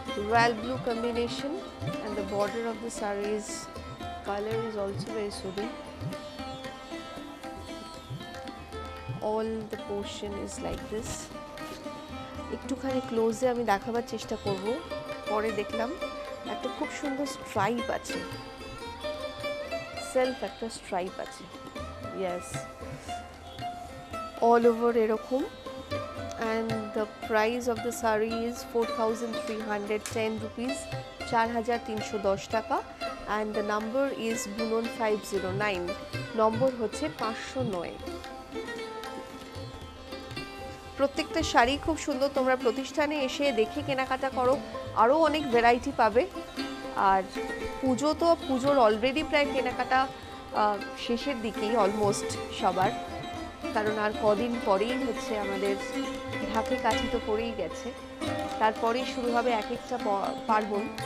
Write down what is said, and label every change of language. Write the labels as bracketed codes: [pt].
[en] royal blue combination and the border of the saree's color is also very soothing। all the portion is like this। [bn] একটুখানি ক্লোজে আমি দেখাবার চেষ্টা করব। পরে দেখলাম একটা খুব সুন্দর স্ট্রাইপ আছে, সেলফ একটা স্ট্রাইপ আছে। [en] Yes, all over এরকম। and the price of the saree is 4,310 rupees, 4,310 টাকা। and the number is বুনন 509, [bn] নম্বর হচ্ছে 509। প্রত্যেকটা শাড়ি খুব সুন্দর, তোমরা প্রতিষ্ঠানে এসে দেখে কেনাকাটা করো, আরও অনেক ভ্যারাইটি পাবে। আর পুজোর অলরেডি প্রায় কেনাকাটা শেষের দিকেই অলমোস্ট সবার, কারণ আর কদিন পরেই হচ্ছে আমাদের ঢাকে কাঠি তো পড়েই গেছে, তারপরেই শুরু হবে এক একটা পার্বণ।